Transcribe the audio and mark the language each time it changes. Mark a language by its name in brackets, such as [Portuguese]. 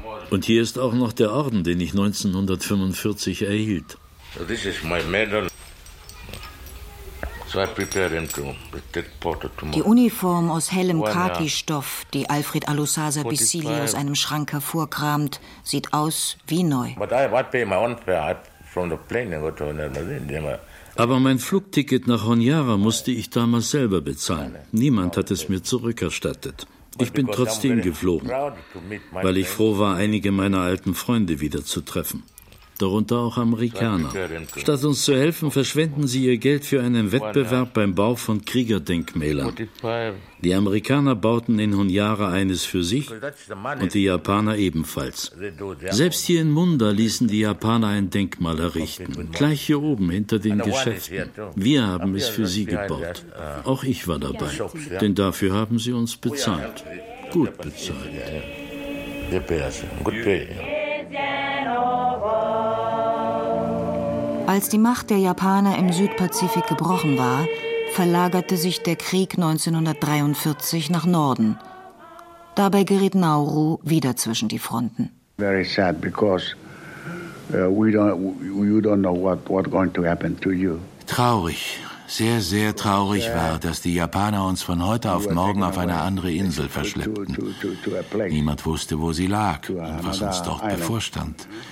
[German] Und hier ist auch noch der Orden, den ich 1945 erhielt. [English] So this is my medal. So I prepare him to take part of tomorrow. [German] Die Uniform aus hellem Khaki-Stoff, die Alfred Alusasa Bisili aus einem Schrank hervorkramt, sieht aus wie neu. [English] But I pay my own fare from the plane and go to Honiara. [German] Aber mein Flugticket nach Honiara musste ich damals selber bezahlen. Niemand hat es mir zurückerstattet. Ich bin trotzdem geflogen, weil ich froh war, einige meiner alten Freunde wiederzutreffen. Darunter auch Amerikaner. Statt uns zu helfen, verschwenden sie ihr Geld für einen Wettbewerb beim Bau von Kriegerdenkmälern. Die Amerikaner bauten in Honiara eines für sich und die Japaner ebenfalls. Selbst hier in Munda ließen die Japaner ein Denkmal errichten, gleich hier oben hinter den Geschäften. Wir haben es für sie gebaut. Auch ich war dabei, denn dafür haben sie uns bezahlt. Gut bezahlt. Als die Macht der Japaner im Südpazifik gebrochen war, verlagerte sich der Krieg 1943 nach Norden. Dabei geriet Nauru wieder zwischen die Fronten. [English] Very sad because you don't know what going to happen to you. [German] Traurig, sehr sehr traurig war, dass die Japaner uns von heute auf morgen auf eine andere Insel verschleppten. Niemand wusste, wo sie lag und was uns dort bevorstand.